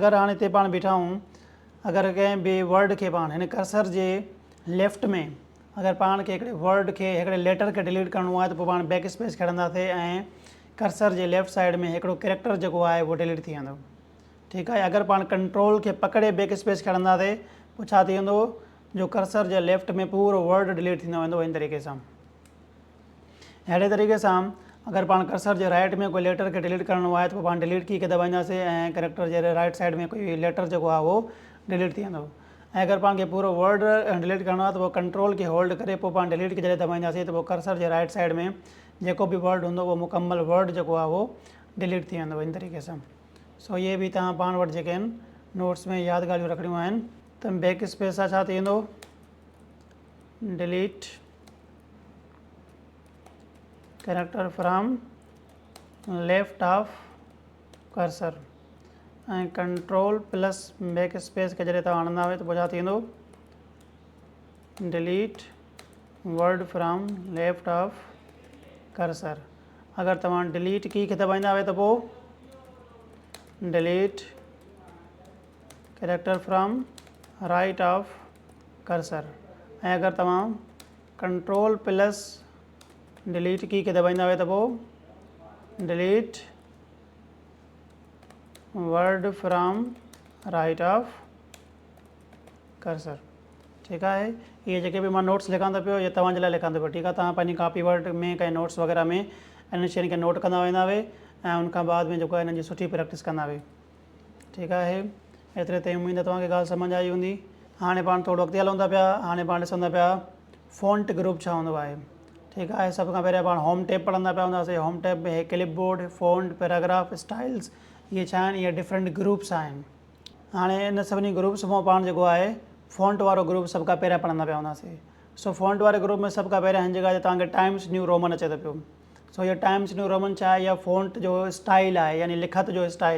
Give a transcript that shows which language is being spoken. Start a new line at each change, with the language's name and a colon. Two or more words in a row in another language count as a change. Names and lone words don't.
Sindhi: अगरि हाणे हिते पाण बीठा आहियूं, अगरि कंहिं बि वर्ड खे पाण हिन कर्सर जे लेफ्ट में अगरि पाण खे हिकिड़े वर्ड खे हिकिड़े लेटर खे डिलीट करिणो आहे त पोइ पाण
English: back space
Sindhi: खणंदासीं ऐं कर्सर जे
English: left side
Sindhi: में हिकिड़ो कैरेक्टर जेको आहे उहो डिलीट थी वेंदो। ठीकु आहे। अगरि पाण कंट्रोल खे पकिड़े
English: back space
Sindhi: खणंदासीं पोइ छा थी वेंदो, जो कर्सर जे लेफ्ट में पूरो वर्ड डिलीट थींदो वेंदो इन तरीक़े सां। अहिड़े तरीक़े सां अगरि पाण कर्सर जे राइट में कोई लेटर खे डिलीट करिणो आहे त पोइ पाण
English: delete key
Sindhi: खे दॿाईंदासीं ऐं कैरेक्टर जे
English: right side
Sindhi: में कोई लेटर जेको आहे उहो डिलीट थी वेंदो। ऐं अगरि पाण खे पूरो वर्ड डिलीट करिणो आहे त पोइ कंट्रोल खे होल्ड करे पोइ पाण डिलीट खे जॾहिं दॿाईंदासीं त पोइ कर्सर जे
English: right side
Sindhi: में जेको बि वर्ड हूंदो उहो मुकमल वर्ड जेको आहे उहो डिलीट थी वेंदो इन तरीक़े सां। सो इहे बि तव्हां पाण वटि जेके आहिनि नोट्स में यादि ॻाल्हियूं रखणियूं आहिनि त
English: back space
Sindhi: सां छा थी वेंदो,
English: delete character from left of cursor
Sindhi: ऐं
English: control plus back space
Sindhi: खे जॾहिं तव्हां हणंदा हुए त पोइ छा थींदो,
English: delete word from left of cursor.
Sindhi: अगरि तव्हां
English: delete key
Sindhi: खे दॿाईंदा हुए त पोइ
English: delete character from right of cursor.
Sindhi: ऐं अगरि तव्हां
English: control plus delete key
Sindhi: खे दॿाईंदा हुए त पोइ
English: delete word from right of cursor.
Sindhi: ठीकु आहे। इहे जेके बि मां नोट्स लिखां थो पियो इहे तव्हांजे लाइ लिखां थो पियो। ठीकु आहे। तव्हां पंहिंजी कॉपी वर्ड में कंहिं नोट्स वग़ैरह में इन्हनि शयुनि खे नोट कंदा वेंदा हुए ऐं उनखां बाद में जेको आहे हिननि जी सुठी प्रैक्टिस कंदा हुए। ठीकु आहे। एतिरे ताईं उमेदु तव्हांखे ॻाल्हि सम्झ आई हूंदी। हाणे पाण थोरो अॻिते हलूं था पिया। हाणे पाण ॾिसंदा पिया
English: font group
Sindhi: छा हूंदो आहे। ठीकु आहे। सभ खां पहिरियों पाण
English: home tab
Sindhi: पढ़ंदा पिया हूंदासीं।
English: home tab
Sindhi: में
English: clip board, font, paragraph, styles,
Sindhi: इहे छा आहिनि, इहे
English: different groups
Sindhi: आहिनि। हाणे इन सभिनी ग्रुप्स मां पाण जेको आहे फ़ॉन्ट वारो ग्रुप सभ खां पहिरियों पढ़ंदा पिया हूंदासीं। सो फ़ॉन्ट वारे ग्रुप में सभ खां पहिरियों हिन जॻह ते तव्हांखे टाइम्स न्यू रोमन अचे थो पियो। सो इहो टाइम्स न्यू रोमन छा आहे, इहा फ़ॉन्ट जो स्टाइल आहे, यानी लिखत जो स्टाइल।